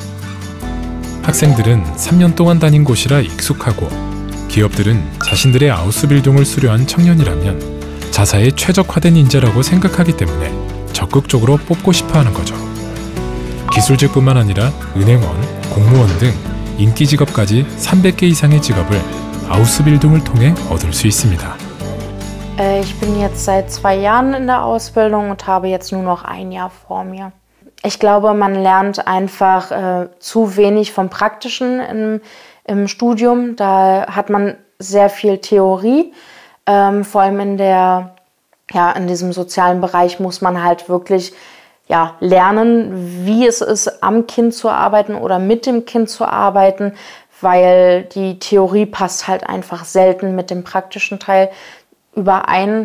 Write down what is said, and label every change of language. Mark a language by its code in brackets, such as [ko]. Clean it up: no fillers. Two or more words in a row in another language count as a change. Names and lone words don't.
[ko] 학생들은 3년 동안 다닌 곳이라 익숙하고 기업들은 자신들의 아우스빌딩을 수료한 청년이라면 자사에 최적화된 인재라고 생각하기 때문에 적극적으로 뽑고 싶어하는 거죠. 기술직뿐만 아니라 은행원, 공무원 등 인기 직업까지 300개 이상의 직업을 아우스빌딩을 통해 얻을 수 있습니다. [de] Ich bin jetzt seit 2 Jahren in der Ausbildung und habe jetzt nur noch 1 Jahr vor mir. Ich glaube, man lernt einfach zu wenig vom Praktischen im Studium. Da hat man sehr viel Theorie. Vor allem in diesem sozialen Bereich muss man halt wirklich lernen, wie es ist, am Kind zu arbeiten oder mit dem Kind zu arbeiten, weil die Theorie passt halt einfach selten mit dem praktischen Teil überein.